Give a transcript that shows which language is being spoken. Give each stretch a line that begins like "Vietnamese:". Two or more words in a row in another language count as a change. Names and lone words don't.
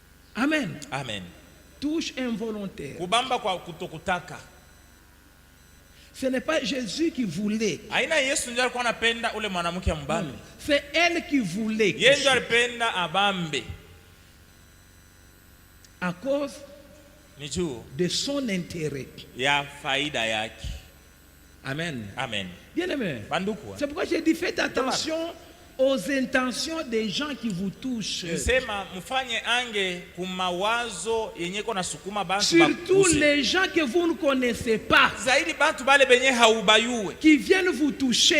French: Amen. Touche involontaire. Ce n'est pas Jésus qui voulait.
Swahili: Aina Yesu ndio alikuwa anapenda ule mwanamke mbambe.
French: C'est elle qui voulait.
Swahili: Yeye ndio alipenda abambe.
French: À cause de son intérêt.
Swahili: Ya faida yake.
French: Amen. Amen. Bien-aimé. Banduku. C'est pourquoi j'ai dit faites attention aux intentions des gens qui vous touchent. Surtout les gens que vous ne connaissez pas, qui viennent vous toucher.